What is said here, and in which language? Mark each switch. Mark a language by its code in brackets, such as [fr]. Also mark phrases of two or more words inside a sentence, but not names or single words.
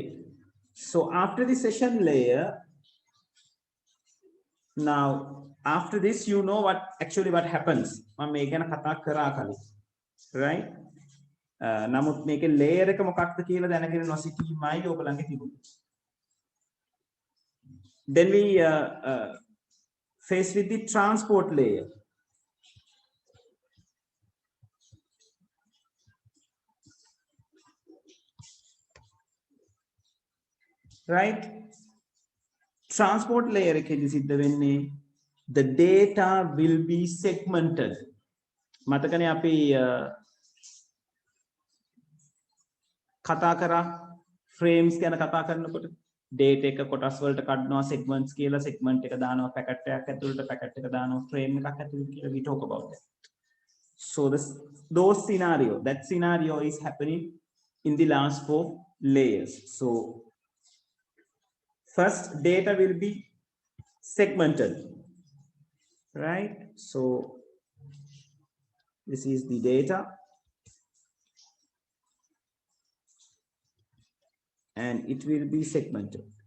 [en] So after the session layer, now after this, you know what actually what happens. Right? [si] නමුත් මේකේ layer එක මොකක්ද කියලා දැනගෙන නොසිටීමයි ඔයගලන්ගේ තිබුණේ. [en] Then we face with the transport layer. Right? Transport layer [si] එකේදී සිද්ධ වෙන්නේ [en] the data will be segmented. [si] මතකනේ අපි කතා කරා frames ගැන කතා කරනකොට data එක කොටස් වලට කඩනවා segments කියලා segment එක දානවා packet එකක් ඇතුළට packet එක දානවා frame එකක් ඇතුළට කියලා [en] we talk about that. So those that scenario is happening in the last 4 layers. So first data will be segmented, right? So this is the data and it will be segmented.